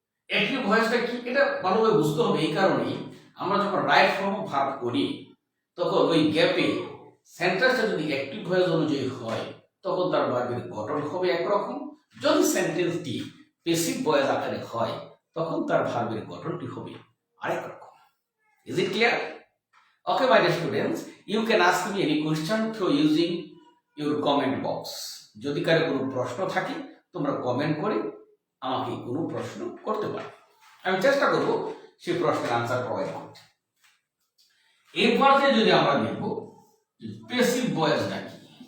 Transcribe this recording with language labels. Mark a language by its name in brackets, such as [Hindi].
[Bangla] Active ভয়েসটা কি এটা ভালোভাবে বুঝতে হবে। এই কারণে আমরা যখন রাইট ফর্ম অফ ভার্ব করি তখন ওই গ্যাপে সেন্টেন্সটা যদি অ্যাক্টিভ ভয়েস অনুযায়ী হয় তখন তার ভার্বের গঠন হবে একরকম, যদি সেন্টেন্সটি প্যাসিভ ভয়েস আকারে হয় তখন তার ভার্বের গঠনটি হবে আরেক রকম। [English] Is it clear? Okay, my dear students, you can ask me any question through using your comment box. [Bangla] যদি কারো কোনো প্রশ্ন থাকে তোমরা কমেন্ট করে আমাকে কোনো প্রশ্ন করতে পারো, আমি চেষ্টা করব সেই প্রশ্নের আনসার প্রোভাইড করতে। এরপর যদি আমরা দেখব প্যাসিভ ভয়েসটা কি।